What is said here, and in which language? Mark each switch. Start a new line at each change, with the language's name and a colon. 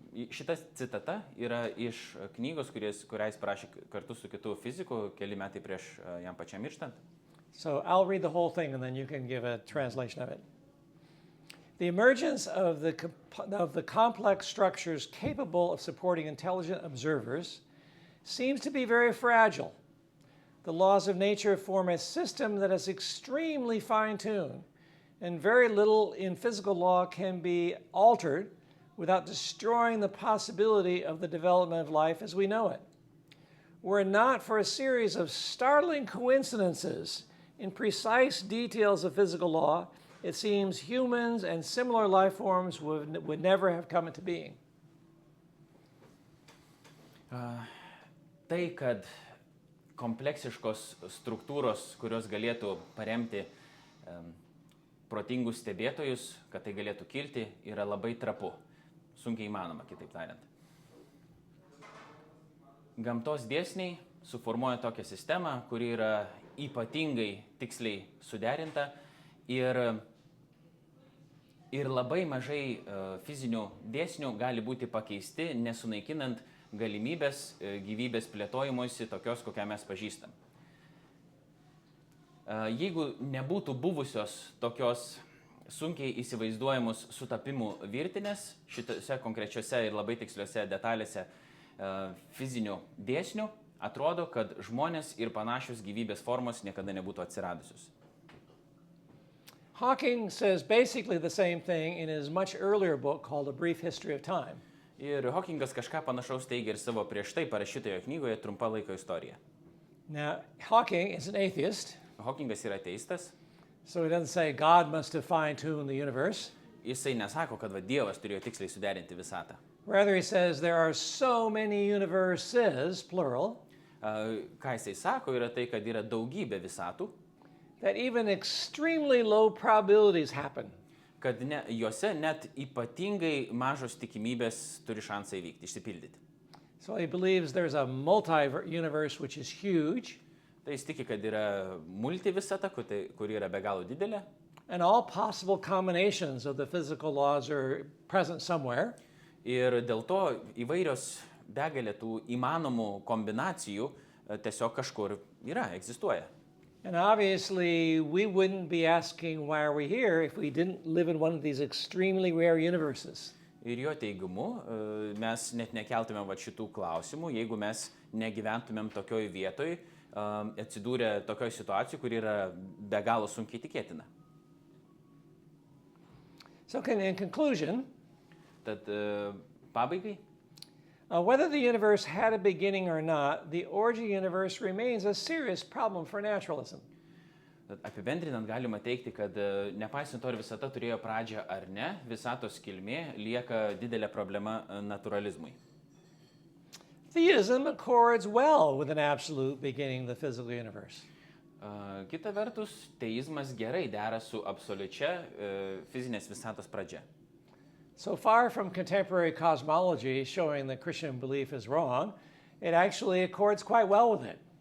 Lithuanian: Šita citata yra iš knygos, kurią jis parašė kartu su kitu fiziku keli metai prieš jam pačiam mirštant.
English: So I'll read the whole thing and then you can give a translation of it. The emergence of the complex structures capable of supporting intelligent observers seems to be very fragile. The laws of nature form a system that is extremely fine-tuned, and very little in physical law can be altered without destroying the possibility of the development of life as we know it. Were it not for a series of startling coincidences in precise details of physical law, it seems humans and similar life forms would never have come into being.
Lithuanian: Tai, kad kompleksiškos struktūros, kurios galėtų paremti protingus stebėtojus, kad tai galėtų kilti, yra labai trapu. Sunkiai įmanoma, kitaip tariant. Gamtos dėsniai suformuoja tokią sistemą, kuri yra ypatingai tiksliai suderinta ir labai mažai fizinių dėsnių gali būti pakeisti, nesunaikinant galimybės gyvybės plėtojimuisi tokios, kokią mes pažįstam. Jeigu nebūtų buvusios tokios sunkiai įsivaizduojamus sutapimų virtinės, šitose konkrečiose ir labai tiksliuose detalėse fizinių dėsnių, atrodo, kad žmonės ir panašios gyvybės formos niekada nebūtų atsiradusios.
English: Hawking says basically the same thing in his much earlier book called A Brief History of Time.
Lithuanian: Ir Hawkingas kažką panašaus teigia ir savo prieš tai parašytoje knygoje Trumpa laiko istorija.
English: Now, Hawking is an atheist.
Lithuanian: Hawkingas yra ateistas.
English: So he doesn't say God must have fine-tuned the universe.
Lithuanian: Jisai nesako, kad Dievas turėjo tiksliai suderinti visatą.
English: Rather, he says there are so many universes, plural,
Lithuanian: Ką jisai sako, yra tai, kad yra daugybė visatų,
English: that even extremely low probabilities happen.
Lithuanian: kad juose net ypatingai mažos tikimybės turi šansą įvykti, išsipildyti.
English: So he believes there's a multi-universe which is huge.
Lithuanian: Tai jis tiki, kad yra multivisata, kuri yra be galo didelė.
English: And all possible combinations of the physical laws are present somewhere.
Lithuanian: Ir dėl to įvairios begalė tų įmanomų kombinacijų tiesiog kažkur yra, egzistuoja.
English: And obviously, we wouldn't be asking why are we here if we didn't live in one of these extremely rare universes.
Lithuanian: Ir jo teigimu, mes net nekeltumėm šitų klausimų, jeigu mes negyventumėm tokioj vietoj, atsidūrę tokioj situacijoj, kuri yra be galo sunkiai tikėtina.
English: So in conclusion,
Lithuanian: Tad pabaigai,
English: whether the universe had a beginning or not, the origin of the universe remains a serious problem for naturalism.
Lithuanian: Tad apibendrinant galima teigti, kad nepaisant to, ar visata turėjo pradžią ar ne, visatos kilmė lieka didelė problema naturalizmui.
English: Theism accords well with an absolute beginning of the physical universe.
Lithuanian: Kita vertus, teizmas gerai dera su absoliučia fizinės visatos pradžia.
English: So far from contemporary cosmology showing that Christian belief is wrong, it actually accords quite well with it.